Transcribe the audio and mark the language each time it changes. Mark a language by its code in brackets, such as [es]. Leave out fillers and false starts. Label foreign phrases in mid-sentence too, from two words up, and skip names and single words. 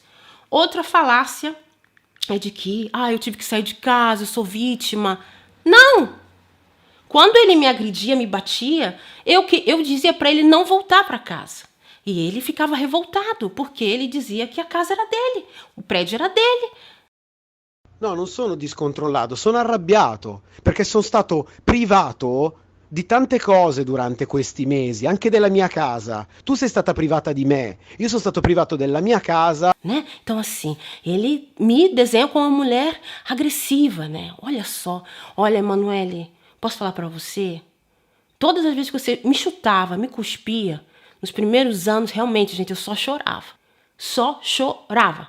[pt] Outra falácia é de que, eu tive que sair de casa, eu sou vítima. Não! Quando ele me agredia, me batia, eu dizia para ele não voltar para casa. E ele ficava revoltado, porque ele dizia que a casa era dele, o prédio era dele. [it] No, non sono discontrollato, sono arrabbiato, perché sono stato privato di tante cose durante questi mesi, anche della mia casa. Tu sei stata privata di me, io sono stato privato della mia casa. [pt] Né? Então, assim, ele me desenha como uma mulher agressiva, né? Olha só, olha, Emanuele, posso falar para você? Todas as vezes que você me chutava, me cuspia, nos primeiros anos, realmente, gente, eu só chorava. Só chorava.